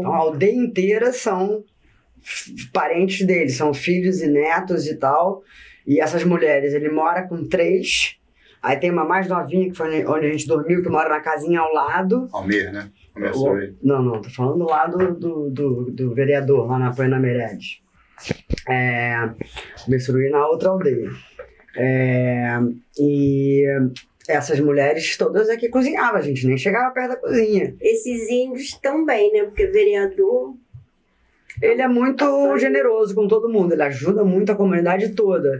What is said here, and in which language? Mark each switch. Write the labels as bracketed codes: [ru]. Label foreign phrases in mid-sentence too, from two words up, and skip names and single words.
[pt] Então a aldeia inteira são parentes dele, são filhos e netos e tal. E essas mulheres, ele mora com 3. Aí tem uma mais novinha, que foi onde a gente dormiu, que mora na casinha ao lado. Almir, né? Não, tô falando lá do vereador, lá na Apoiana Meireles. Messuruí na outra aldeia. E essas mulheres todas aqui cozinhavam, a gente nem chegava perto da cozinha. Esses índios também, né? Porque vereador... Ele é muito generoso com todo mundo, ele ajuda muito a comunidade toda.